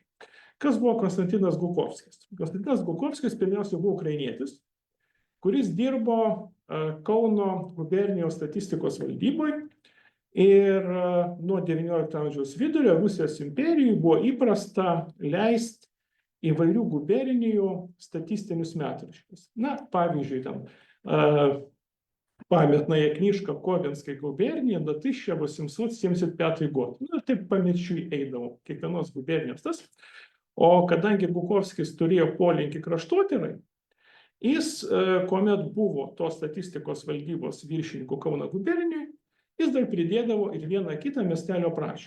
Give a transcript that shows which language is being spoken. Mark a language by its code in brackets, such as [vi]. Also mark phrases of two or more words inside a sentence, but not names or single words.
[lt] Kas buvo Konstantinas Gukovskis? Konstantinas Gukovskis pirmiausia buvo ukrainietis, kuris dirbo Kauno gubernijos statistikos valdyboje ir nuo XIX amžiaus vidurio Rusijos imperijai buvo įprasta leisti įvairių gubernijų statistinius metraščius. Na, pavyzdžiui, ten [ru] памятная книжка Ковенской губернии до 1875 год. [lt] Nu, taip pamirčiui eidavo kiekvienos gubernijos tas. O kadangi Gukovskis turėjo polinkį kraštotyrai, jis, kuomet buvo tos statistikos valdybos viršininku Kauno gubernijoj, jis dar pridėdavo ir vieną kitą miestelio prašymą.